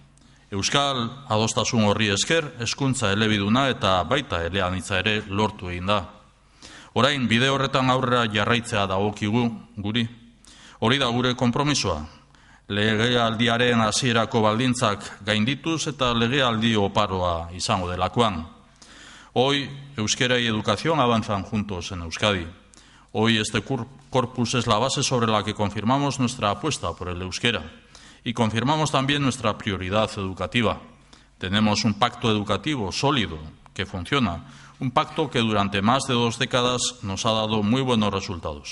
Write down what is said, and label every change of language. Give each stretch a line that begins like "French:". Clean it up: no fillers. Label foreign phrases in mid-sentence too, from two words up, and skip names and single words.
Basque: Euskal adostasun horri esker, hezkuntza elebiduna eta baita eleanitza ere lortu egin da. Orain bide horretan aurrera jarraitzea dagokigu guri. Hori da gure konpromisoa. Legealdiaren hasierako baldintzak gaindituz eta legealdi oparoa izango delakoan.
Spanish: Hoy euskera y educación avanzan juntos en Euskadi. Hoy este corpus es la base sobre la que confirmamos nuestra apuesta por el euskera. Y confirmamos también nuestra prioridad educativa. Tenemos un pacto educativo sólido que funciona, un pacto que durante más de 2 décadas nos ha dado muy buenos resultados.